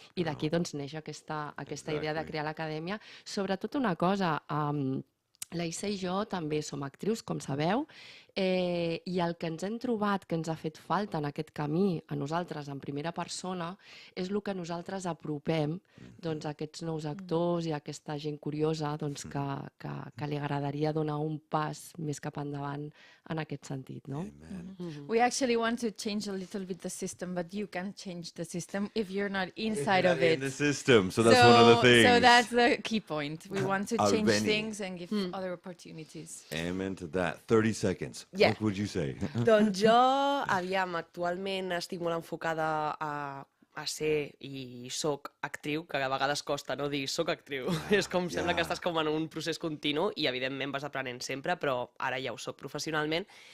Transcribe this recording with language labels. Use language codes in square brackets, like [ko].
[ca] I d'aquí doncs, neix aquesta idea de crear l'acadèmia. Sobretot una cosa, la Isa i jo també som actrius, com sabeu, i el que ens hem trobat, que ens ha fet falta en aquest camí a nosaltres en primera persona, és el que nosaltres apropem doncs, a aquests nous actors i a aquesta gent curiosa doncs, que li agradaria donar un pas més cap endavant en aquest sentit. No? [en] We actually want to change a little bit the system, but you can't change the system if you're not inside of it. In the system, so that's one of the things. So that's the key point. We want to change Benny. things and give other opportunities. Amen to that. 30 seconds. Yeah. What would you say? [ca] Doncs jo, aviam, actualment estic molt enfocada a ser i soc actriu, que a vegades costa no dir soc actriu. És com sembla que estàs com en un procés continu i evidentment vas aprenent sempre, però ara ja ho soc professionalment.